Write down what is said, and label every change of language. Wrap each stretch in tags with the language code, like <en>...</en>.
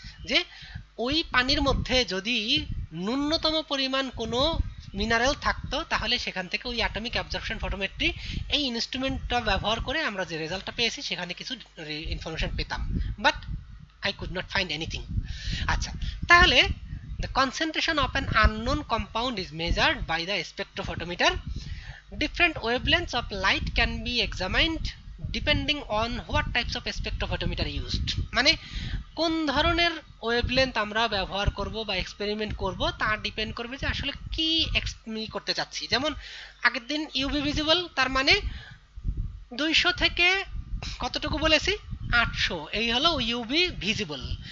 <bn>যে ওই পানির মধ্যে যদি ন্যূনতম পরিমাণ কোনো মিনারেল থাকতো তাহলে সেখান থেকে ওই অ্যাটমিক অ্যাবজর্পশন ফটোমেট্রি এই ইনস্ট্রুমেন্টটা ব্যবহার করে আমরা যে রেজাল্টটা পেয়েছি সেখানে কিছু ইনফরমেশন পেতাম,</bn> <en>But I could not find anything.</en> <bn>আচ্ছা, তাহলে</bn> <en>the concentration of an unknown compound is measured by the spectrophotometer. Different wavelengths of light can be examined depending on what types of spectrophotometer used.</en> <bn>মানে কোন ধরনের wavelength আমরা ব্যবহার করব বা experiment করব তা ডিপেন্ড করবে যে আসলে কি করতে চাচ্ছি। যেমন আগের দিন ইউভি ভিজিবল, তার মানে 200 থেকে কতটুকু বলেছি 800, এই হলো ইউভি ভিজিবল।</bn>